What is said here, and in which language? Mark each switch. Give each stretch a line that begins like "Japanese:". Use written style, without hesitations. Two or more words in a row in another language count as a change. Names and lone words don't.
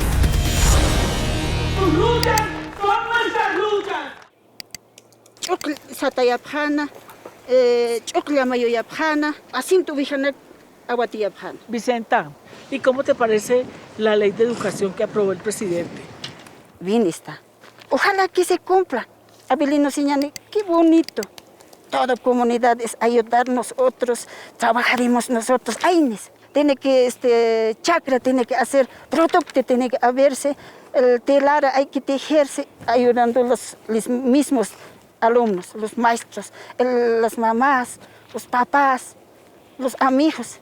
Spanish: ¡Tus luchas son nuestras luchas!
Aymara: Chukl satayapjana, chuklamayoyapjana, asintu vijanek awatiyapjana.
Spanish: Vicenta, ¿y cómo te parece la ley de educación que aprobó el presidente? Bien está. Ojalá que se cumpla. Abelino Siñani, qué bonito. Toda comunidad es ayudarnos nosotros, trabajaremos nosotros. Aines, tiene que, chakra tiene que hacer, producto tiene que haberse, el telar hay que tejerse, ayudando los mismos alumnos, los maestros, las mamás, los papás, los amigos.